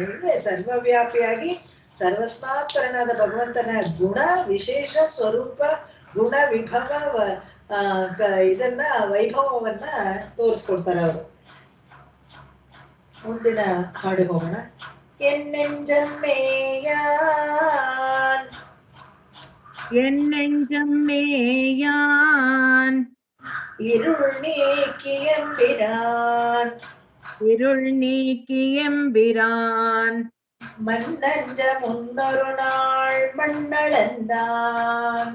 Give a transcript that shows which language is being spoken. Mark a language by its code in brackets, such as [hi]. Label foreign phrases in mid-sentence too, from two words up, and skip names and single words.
[kn] ಅಂದ್ರೆ ಸರ್ವವ್ಯಾಪಿಯಾಗಿ ಸರ್ವಸ್ಮಾತ್ಪರನಾದ ಭಗವಂತನ ಗುಣ ವಿಶೇಷ ಸ್ವರೂಪ ಗುಣ ವಿಭವ ಇದನ್ನ ವೈಭವವನ್ನ ತೋರಿಸ್ಕೊಡ್ತಾರೆ ಅವರು. ಮುಂದಿನ ಹಾಡು ಹೋಗೋಣ. ಎನ್ನೆಂಜಮ್ಮೇಯಾನ್ [ta] என்னெஞ்சம்மேயான் இருள் நீக்கியம்பிரான் இருள் நீக்கியம்பிரான் மன்னஞ்ச முன்னொரு நாள் மண்ணளந்தான்